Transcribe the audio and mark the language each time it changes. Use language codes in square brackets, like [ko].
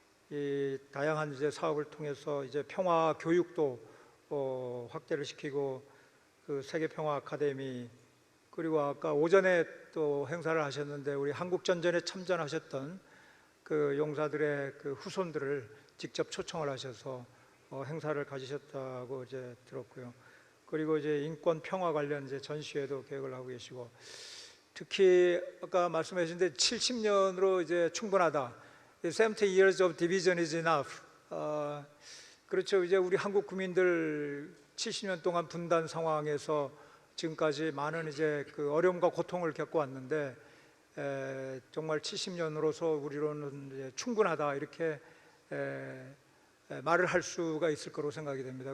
[ko] 이 다양한 이제 사업을 통해서 이제 평화 교육도 확대를 시키고, 세계 평화 아카데미, 그리고 아까 오전에 또 행사를 하셨는데 우리 한국 전전에 참전하셨던 용사들의 후손들을 직접 초청을 하셔서 행사를 가지셨다고 이제 들었고요. 그리고 이제 인권 평화 관련 이제 전시회도 계획을 하고 계시고, 특히 아까 말씀하셨는데 70년으로 이제 충분하다. [en] 70 years of division is enough. [ko] 그렇죠. 이제 우리 한국 국민들 70년 동안 분단 상황에서 지금까지 많은 이제 어려움과 고통을 겪어왔는데, 정말 70년으로서 우리로는 이제 충분하다 이렇게 말을 할 수가 있을 거로 생각이 됩니다.